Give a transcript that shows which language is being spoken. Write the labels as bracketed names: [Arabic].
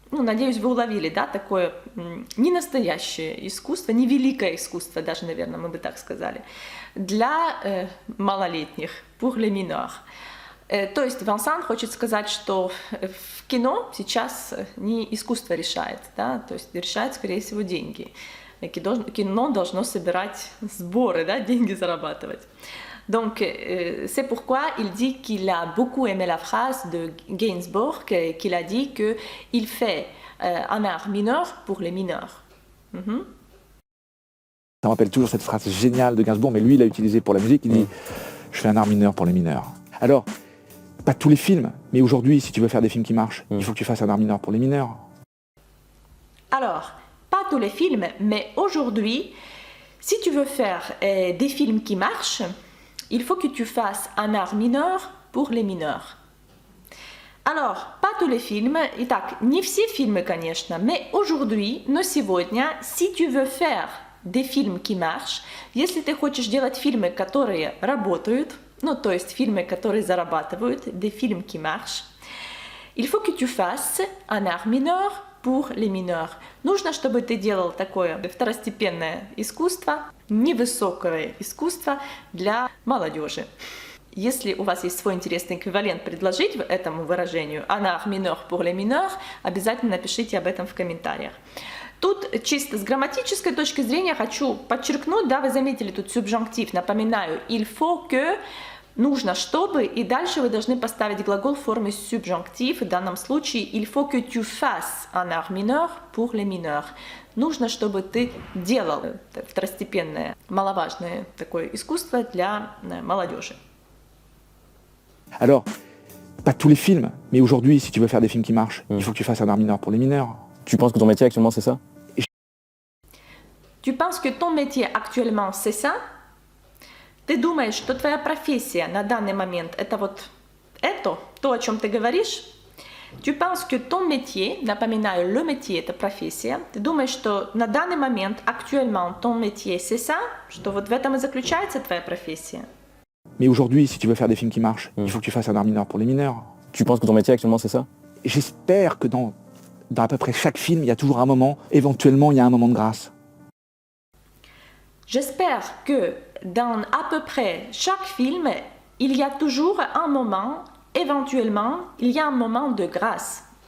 [Russian] Ну, надеюсь, вы уловили, да, такое не настоящее искусство, не великое искусство, даже, наверное, мы бы так сказали, для малолетних, [French] pour les mineurs. [Russian] То есть Вансан хочет сказать, что в кино сейчас не искусство решает, да, то есть решает, скорее всего, деньги. Кино должно собирать сборы, да, деньги зарабатывать. [French] Donc, c'est pourquoi il dit qu'il a beaucoup aimé la phrase de Gainsbourg, qu'il a dit qu'il fait un art mineur pour les mineurs. Ça me rappelle toujours cette phrase géniale de Gainsbourg, mais lui, il l'a utilisée pour la musique, il dit « Je fais un art mineur pour les mineurs ». Alors, pas tous les films, mais aujourd'hui, si tu veux faire des films qui marchent, il faut que tu fasses un art mineur pour les mineurs. Alors, pas tous les films, mais aujourd'hui, si tu veux faire des films qui marchent, il faut que tu fasses un art mineur pour les mineurs. Alors, pas tous les films, [Russian] итак, не все фильмы, конечно, [French] mais aujourd'hui, [Russian] но сегодня, [French] si tu veux faire des films qui marchent, [Russian] если ты хочешь делать фильмы, которые работают, ну, то есть фильмы, которые зарабатывают, [French] des films qui marchent, il faut que tu fasses un art mineur pour les mineurs. [Russian] Нужно, чтобы ты делал такое второстепенное искусство, невысокое искусство для молодежи. Если у вас есть свой интересный эквивалент предложить этому выражению [French] un art mineur pour les mineurs, [Russian] обязательно напишите об этом в комментариях. Тут чисто с грамматической точки зрения хочу подчеркнуть, да, вы заметили тут субжунктив, напоминаю, [French] il faut que, [Russian] нужно чтобы, и дальше вы должны поставить глагол в форме субжунктив, в данном случае [French] il faut que tu fasses un art mineur pour les mineurs. [Russian] Нужно, чтобы ты делал второстепенное, маловажное такое искусство для молодежи. [French] Alors, pas tous les films, mais aujourd'hui, si tu veux faire des films qui marchent, il faut que tu fasses un art mineur pour les mineurs. Tu penses que ton métier actuellement c'est ça? Tu penses que ton métier actuellement c'est ça? [Russian] Ты думаешь, что твоя профессия на данный момент это вот это, то, о чем ты говоришь? [French] Tu penses que ton métier, [Russian] напоминаю, le métier это профессия, ты думаешь, что на данный момент, actuellement, [French] ton métier c'est ça? [Russian] Что вот в этом и заключается твоя профессия? [French] Mais aujourd'hui, si tu veux faire des films qui marchent, il faut que tu fasses un art mineur pour les mineurs. Tu penses que ton métier actuellement c'est ça? J'espère que dans à peu près chaque film, il y a toujours un moment, éventuellement, il y a un moment de grâce. J'espère que dans à peu près chaque film, il y a toujours un moment, éventuellement, il y a un moment de grâce.